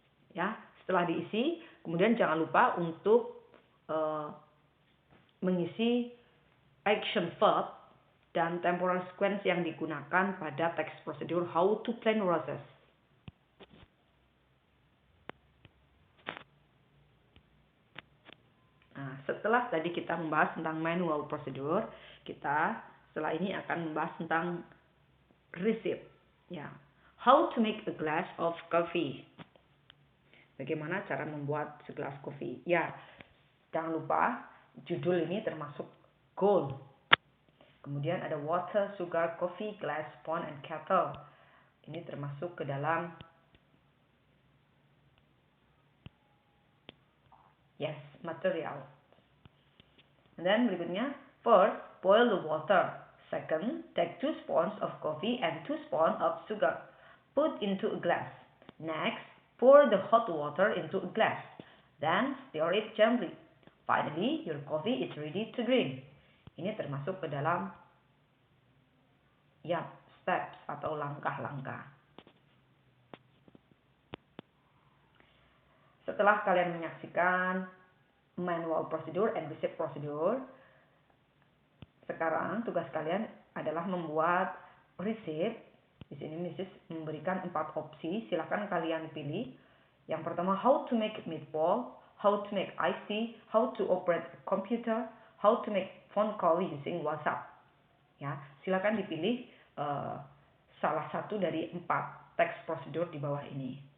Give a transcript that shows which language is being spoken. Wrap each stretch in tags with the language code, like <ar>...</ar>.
<id>Ya, setelah diisi, kemudian jangan lupa untuk mengisi action verb dan temporal sequence yang digunakan pada text procedure how to plan process. Nah, setelah tadi kita membahas tentang manual procedure, kita setelah ini akan membahas tentang receipt.</id> <en>Ya, how to make a glass of coffee.</en> <id>Bagaimana cara membuat segelas kopi? Ya, jangan lupa judul ini termasuk goal.</id> <en>Kemudian ada water, sugar, coffee, glass, spoon, and kettle.</en> <id>Ini termasuk ke dalam material.</id> <en>And then berikutnya, first, boil the water. Second, take 2 spoons of coffee and 2 spoons of sugar. Put into a glass. Next, pour the hot water into a glass. Then, stir it gently. Finally, your coffee is ready to drink. Ini termasuk ke dalam steps atau langkah-langkah.</en> <id>Setelah kalian menyaksikan manual procedure and receipt procedure. Sekarang tugas kalian adalah membuat receipt. Di sini Mrs. memberikan 4 opsi, silakan kalian pilih.</id> <en>Yang pertama, how to make meatball, how to make iced tea, how to operate a computer, how to make phone call using WhatsApp.</en> <id>Ya, silakan dipilih salah satu dari 4 teks prosedur di bawah ini.</id>